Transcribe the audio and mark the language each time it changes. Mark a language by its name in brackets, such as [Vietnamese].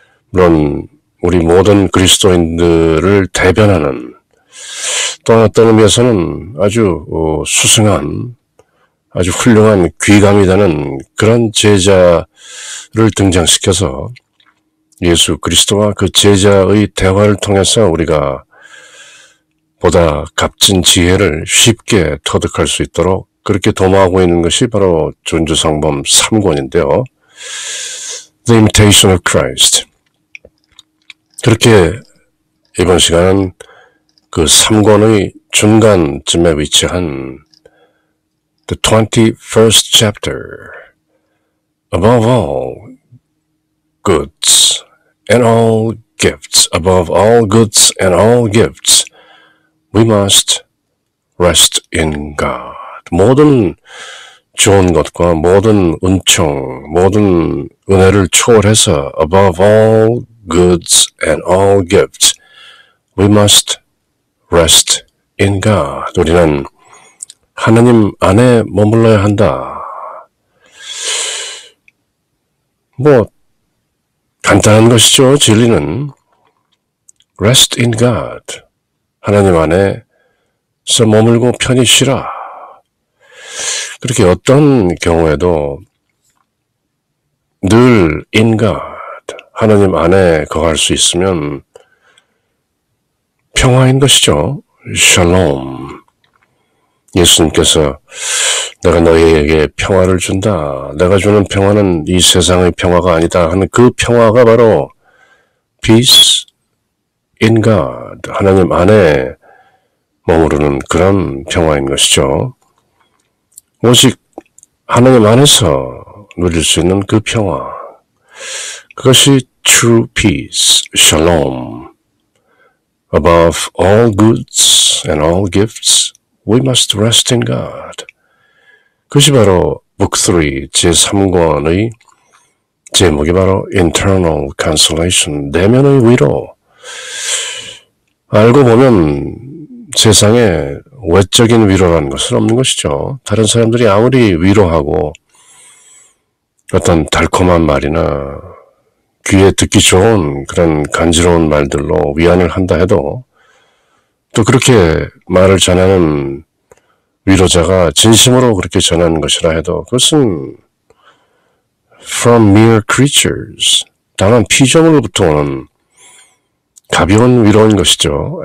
[Korean] 물론 우리 모든 그리스도인들을 대변하는 또 어떤 의미에서는 아주 수승한 아주 훌륭한 귀감이 되는 그런 제자를 등장시켜서 예수 그리스도와 그 제자의 대화를 통해서 우리가 보다 값진 지혜를 쉽게 터득할 수 있도록 그렇게 도모하고 있는 것이 바로 준주성범 3권인데요. [English] The Imitation of Christ. [Korean] 그렇게 이번 시간은 그 3권의 중간쯤에 위치한 [English] The 21st chapter. Above all goods and all gifts. Above all goods and all gifts. We must rest in God. [Korean] 모든 좋은 것과 모든 은총, 모든 은혜를 초월해서 [English] above all goods and all gifts, we must rest in God. [Korean] 우리는 하나님 안에 머물러야 한다. 간단한 것이죠. 진리는 [English] rest in God. [Korean] 하나님 안에서 머물고 편히 쉬라. 그렇게 어떤 경우에도 늘 [English] in God, [Korean] 하나님 안에 거할 수 있으면 평화인 것이죠. 샬롬. 예수님께서 내가 너희에게 평화를 준다. 내가 주는 평화는 이 세상의 평화가 아니다 하는 그 평화가 바로 [English] peace in God, [Korean] 하나님 안에 머무르는 그런 평화인 것이죠. 오직 하나님 안에서 누릴 수 있는 그 평화, 그것이 [English] true peace, [Korean] shalom. [English] Above all goods and all gifts, we must rest in God. [Korean] 그것이 바로 Book 3, 제3권의 제목이 바로 Internal Consolation, 내면의 위로. 알고 보면 세상에 외적인 위로라는 것은 없는 것이죠. 다른 사람들이 아무리 위로하고 어떤 달콤한 말이나 귀에 듣기 좋은 그런 간지러운 말들로 위안을 한다 해도 또 그렇게 말을 전하는 위로자가 진심으로 그렇게 전하는 것이라 해도 그것은 [English] from mere creatures, [Korean] 다만 피조물로부터 오는 가벼운 위로인 것이죠.